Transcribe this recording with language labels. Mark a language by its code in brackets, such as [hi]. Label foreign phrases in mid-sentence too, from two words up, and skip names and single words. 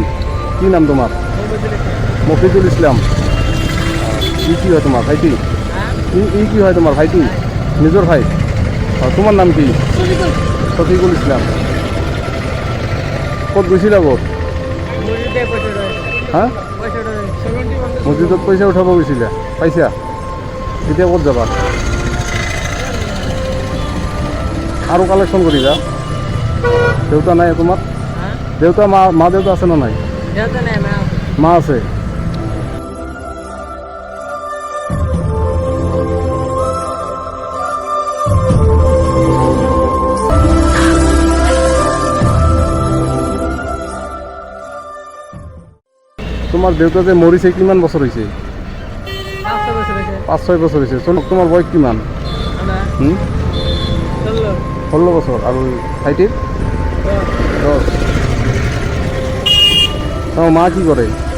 [bn] কি নাম তোমার? মফিজুল ইসলাম। কি হয় তোমার ভাইটি? কি হয় তোমার ভাইটি? নিজের ভাই। তোমার নাম কি? শফিকুল ইসলাম। [as] কত গৈছিলা কত? হ্যাঁ মসজিদত পইচা উঠাব গৈছিলা, পাইছা? এতিয়া ক'ত যাবা? আৰু কালেকশ্যন কৰিবা? দেউতা নাই তোমাৰ? দেউতা মা দেউতা আছে না নাই? দেউতা নাই মা আছে। মা আছে। তোমার দেউতা যে মরিছে কিমান [bn] বছর হয়েছে? 5 বছর হয়েছে। 5-6 বছর হয়েছে। চলো তোমার বয়স কিমান? 16 বছর। আর ভাইটির 10। তোমার মা কি করে?